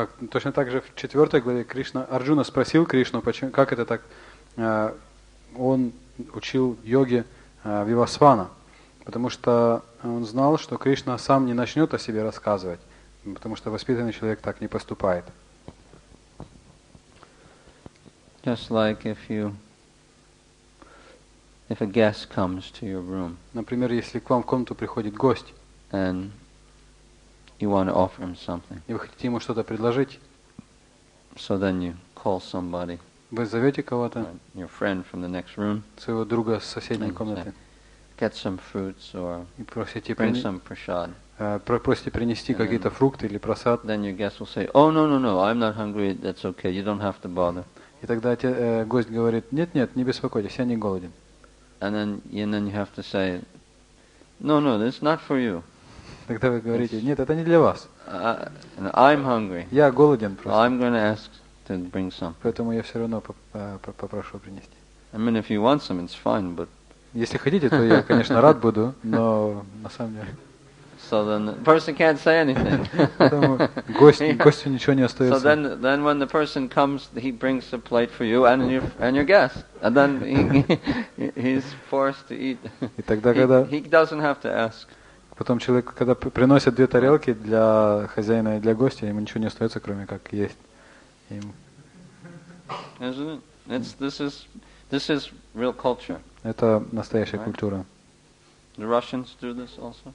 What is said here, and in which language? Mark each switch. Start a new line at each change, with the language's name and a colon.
Russian: Точно так же в 4 главе Арджуна спросил Кришну, как это так, он учил йоге Вивасвана, потому что он знал, что Кришна сам не начнет о себе рассказывать, потому что воспитанный человек так не поступает.
English: Just like if a guest comes to your room.
Russian: Например, если к вам в комнату приходит гость,
English: and you want to offer him something.
Russian: И вы хотите ему что-то предложить.
English: So then you call somebody.
Russian: Вы зовете кого-то.
English: Your friend from the next room.
Russian: Своего друга с соседней комнаты.
English: Get some fruits or
Russian: просите
English: bring some prasad.
Russian: Просите принести какие-то фрукты или прасад.
English: Then your guest will say, "Oh no, I'm not hungry. That's okay. You don't have to bother."
Russian: И тогда гость говорит: "Нет, не беспокойтесь, я не голоден."
English: And then you have to say, "No, it's not for you."
Russian: Тогда вы говорите: "Нет, это не для вас."
English: I'm hungry.
Russian: Я голоден просто.
English: I'm going to ask to bring some.
Russian: Поэтому я все равно попрошу принести.
English: I mean, if you want some, it's fine, but...
Russian: Если хотите, то я, конечно, рад буду, но на самом деле...
English: So then the person can't say anything.
Russian: Поэтому гостю ничего не
English: So
Russian: остается.
English: then when the person comes, he brings a plate for you and your guest. And then he's forced to eat.
Russian: И тогда, когда...
English: He doesn't have to ask.
Russian: Потом человек, когда приносит 2 тарелки для хозяина и для гостя, ему ничего не остается, кроме как есть.
English: Isn't it? This is real culture.
Russian: Это настоящая культура.
English: The Russians do this also?